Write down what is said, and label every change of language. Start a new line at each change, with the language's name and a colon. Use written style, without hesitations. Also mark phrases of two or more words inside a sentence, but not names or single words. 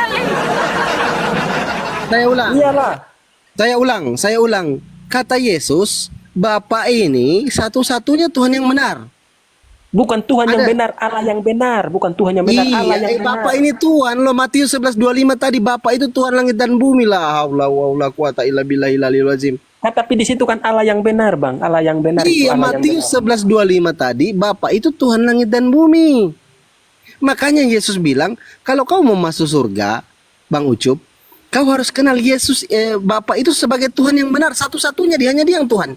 Indonesian: Saya ulang. Iyalah. Saya ulang. Kata Yesus, Bapa ini satu-satunya Tuhan yang benar. Bukan Tuhan yang Ada. benar, Allah yang benar. Bukan Tuhan yang benar, Allah yang benar. Bapak ini Tuhan loh. Matius 11:25 tadi Bapak itu Tuhan langit dan bumi lah.
Arabic: حول ولا قوة إلا بالله العلي العظيم.
Indonesian: Tapi di situ kan Allah yang benar, Bang. Allah yang benar itu Iya, Allah yang Matius benar. 11:25 tadi Bapak itu Tuhan langit dan bumi. Makanya Yesus bilang, kalau kau mau masuk surga, Bang Ucup, kau harus kenal Yesus Bapak itu sebagai Tuhan yang benar, satu-satunya hanya dia yang Tuhan.